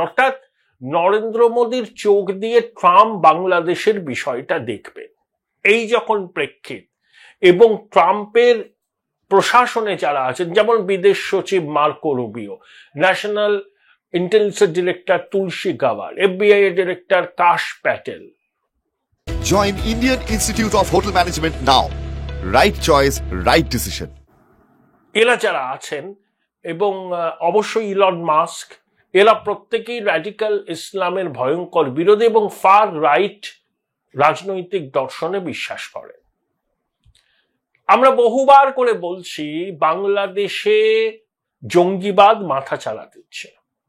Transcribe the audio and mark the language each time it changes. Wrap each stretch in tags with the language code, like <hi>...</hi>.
<bn>অর্থাৎ নরেন্দ্র মোদীর চোখ দিয়ে ট্রাম্প বাংলাদেশের বিষয়টা দেখবেন। এই যখন প্রেক্ষিত এবং ট্রাম্পের প্রশাসনে যারা আছেন, যেমন বিদেশ সচিব Marco Rubio, national intelligence director তুলসী গাওয়ার, FBI ডিরেক্টর কাশ Patel.</bn> <en>Join Indian Institute of Hotel Management now. Right choice, right decision.</en> <bn>এরা যারা আছেন এবং অবশ্যই ইলন মাস্ক, এরা প্রত্যেকেই র্যাডিক্যাল ইসলামের ভয়ঙ্কর বিরোধী এবং ফার রাইট রাজনৈতিক দর্শনে বিশ্বাস করেন। আমরা বহুবার করে বলছি বাংলাদেশে জঙ্গিবাদ মাথা চালা দিচ্ছে।</bn>